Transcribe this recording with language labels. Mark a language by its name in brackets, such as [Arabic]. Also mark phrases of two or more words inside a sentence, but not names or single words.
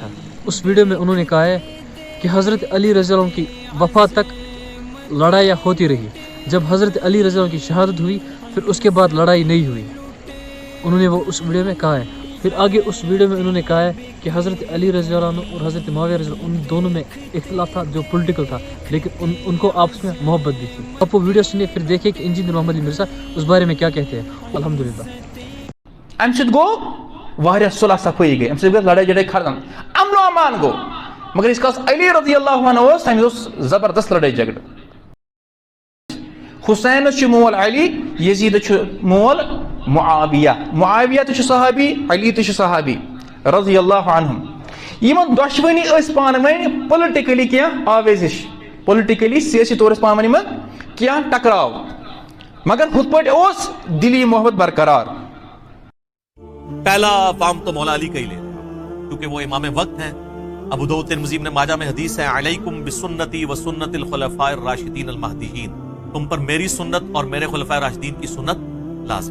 [Urdu] اس ویڈیو میں انہوں نے کہا ہے کہ حضرت علی [Arabic] رضی اللہ عنہ [Urdu] کی وفات تک لڑائیاں ہوتی رہی، جب حضرت علی [Arabic] رضی اللہ عنہ [Urdu] کی شہادت ہوئی پھر اس کے بعد لڑائی نہیں ہوئی، انہوں نے وہ اس ویڈیو میں کہا ہے۔ پھر آگے اس ویڈیو میں انہوں نے کہا ہے کہ حضرت علی [Arabic] رضی اللہ عنہ [Urdu] اور حضرت معاویہ [Arabic] رضی اللہ عنہ [Urdu] ان دونوں میں اختلاف تھا جو پولیٹیکل تھا، لیکن ان کو آپس میں محبت بھی تھی۔ آپ وہ ویڈیو سنیے پھر دیکھیں کہ انجینئر محمد علی مرزا اس بارے میں کیا کہتے ہیں۔ الحمدللہ [Kashmiri] امہ سۭتۍ گوٚو واریاہ صلح صفٲیی گٔے، امہ سۭتۍ گٔے لڑٲے جڑٲے ختم، امن و امان گوٚو۔ مگر یٖتِس کالس علی [Arabic] رضی اللہ عنہ [Kashmiri] اوس تٔمِس اوس زبردست لڑٲے جھگڑٕ۔ حسین چھُ مول علی، یزید چھُ مول معاویہ، معاویہ تہِ چھُ صحابی، علی تہِ چھُ صحابی [Arabic] رضی اللہ عنہم۔ [Kashmiri] یِمن دۄشوٕنی ٲسۍ پانہٕ ؤنۍ پُلٹِکلی کینٛہہ آویز ہِش، پُلٹِکلی سیٲسی طور ٲسۍ پانہٕ ؤنۍ یِمن کینٛہہ ٹکراو، مگر ہُتھ پٲٹھۍ اوس دلی محبت برقرار۔ [Urdu] پہلا فام تو مولا علی کا ہی لے کیونکہ وہ امام وقت ہیں۔ ابو داؤد ترمذی ابن ماجہ میں حدیث ہے، [Arabic] علیکم بسنتی و سنت الخلفاء الراشدین المہدیین، [Urdu] تم پر میری سنت اور میرے خلفاء راشدین کی سنت لازم۔